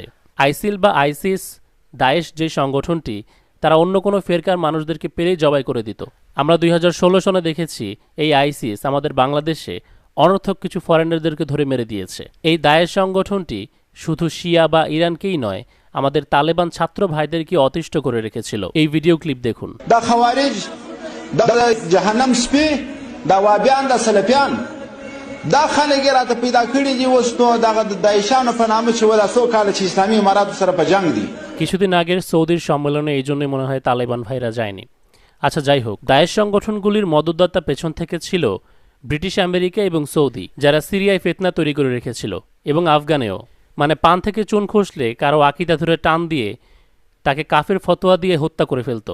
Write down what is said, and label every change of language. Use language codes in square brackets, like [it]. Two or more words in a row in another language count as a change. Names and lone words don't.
[bn] আইসিল বা আইসিস, দায়েশ যে সংগঠনটি, তারা অন্য কোনো ফেরকার মানুষদেরকে পেলেই জবাই করে দিত। আমরা 2016 সনে দেখেছি এই আইসিস আমাদের বাংলাদেশে অনর্থক কিছু ফরেনারদেরকে ধরে মেরে দিয়েছে। এই দায়েশ সংগঠনটি শুধু শিয়া বা ইরানকেই নয়, আমাদের তালেবান ছাত্র ভাইদেরকে অতিষ্ঠ করে রেখেছিল। এই ভিডিও ক্লিপ দেখুন। [ps] دا خوارج دا جهنم سپی دا وابیان دا سلفیان دا خلک راته پیدا کړي دي اوس نو دغه د داعشانو په نامه چې ولا څو کال چې اسلامي امارات سره په جنگ دي। [bn] কিছুদিন আগের সৌদির সম্মেলনে এই জন্যই মনে হয় তালেবান ভাইরা যায়নি। আচ্ছা যাই হোক, দায়েশ সংগঠনগুলির মদতদাতা পেছন থেকে ছিল ব্রিটিশ আমেরিকা এবং সৌদি, যারা সিরিয়ায় ফিতনা তৈরি করে রেখেছিল, এবং আফগানেও। মানে পান থেকে চুন খসলে কারো আকিদা ধরে টান দিয়ে তাকে কাফের ফতোয়া দিয়ে হত্যা করে ফেলত।